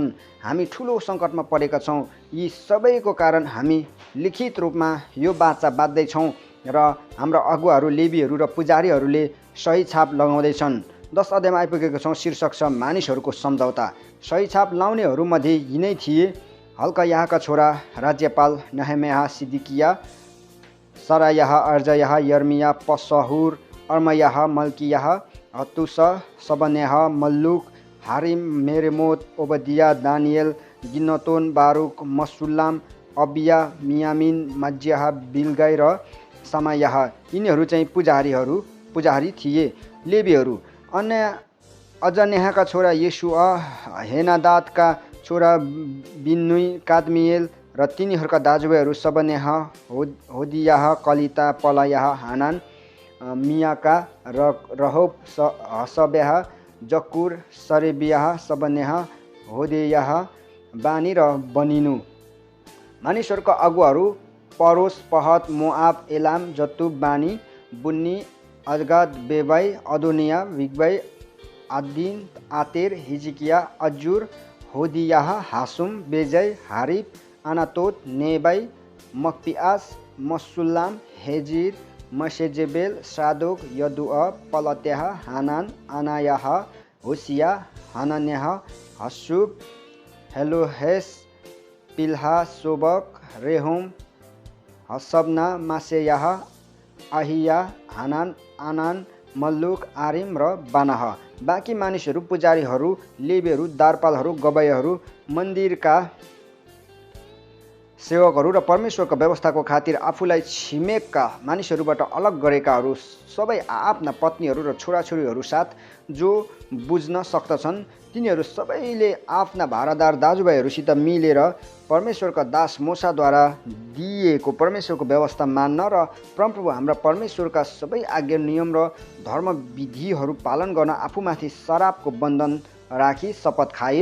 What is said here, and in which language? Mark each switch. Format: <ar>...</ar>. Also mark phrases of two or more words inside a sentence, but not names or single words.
<ne>हामी ठुलो सङ्कटमा परेका छौँ। यी सबैको कारण हामी लिखित रूपमा यो बाचा बाँध्दैछौँ र हाम्रा अगुवाहरू, लेवीहरू र पुजारीहरूले सही छाप लगाउँदैछन्। 10 अध्यायमा आइपुगेको छौँ। शीर्षक छ मानिसहरूको सम्झौता। सही छाप लाउनेहरूमध्ये यिनै थिए: हल्कायाहका छोरा राज्यपाल नहम्याह, सिद्किया, सरायाह, अर्जायाह, यर्मिया, पसहुर, अर्मयाह, मल्कियाह, हतुस, सबन्याह, मल्लुक, हारिम, मेरेमोत, ओबदिया, दानियल, गिन्नतोन, बारुक, मसुल्लाम, अबिया, मियामिन, मज्याह, बिलगाई र समायाह। यिनीहरू चाहिँ पुजारी थिए। लेवीहरू: अजन्याहका छोरा येशुआ, हेनादादका छोरा बिन्नुई, कादमिएल र तिनीहरूका दाजुभाइहरू सबन्याह, होदियाह, कलिता, पलायाह, हानान, मियाका, रहोब, हसब्याह, जकुर, सरेबियाह, सबन्याह, होदेयाह, बानी र बनिनु। मानिसहरूका अगुवाहरू परोस, पहत, मोआब, एलाम, जतुब, बानी, बुन्नी, अजगाद, बेबाई, अदोनिया, बिगबाई, आदिन, आतेर, हिजिकिया, अजुर, होदियाह, हासुम, बेजय, हारिब, अनातोत, नेबाई, मक्पिआस, मसुल्लाम, हेजिर, मसेजेबेल, सादोक, यदुअ, पलत्याह, हानान, अनायाह, होसिया, हनन्याह, हसुब, हेलोहेस, पिल्हा, सोबक, रेहोम, हसबना, मासेयाह, अहिया, हानान, आनान, मल्लुक, आरिम र बानाह। बाँकी मानिसहरू, पुजारीहरू, लेबीहरू, दारपालहरू, गवाईहरू, मन्दिरका सेवकहरू र परमेश्वरको व्यवस्थाको खातिर आफूलाई छिमेकका मानिसहरूबाट अलग गरेकाहरू सबै आफ्ना पत्नीहरू र छोराछोरीहरू साथ जो बुझ्न सक्दछन् तिनीहरू सबैले आफ्ना भारादार दाजुभाइहरूसित मिलेर परमेश्वरका दास मोसाद्वारा दिइएको परमेश्वरको व्यवस्था मान्न र परमप्रभु हाम्रा परमेश्वरका सबै आज्ञा नियम र धर्मविधिहरू पालन गर्न आफूमाथि शराबको बन्धन राखी शपथ खाए।</ne>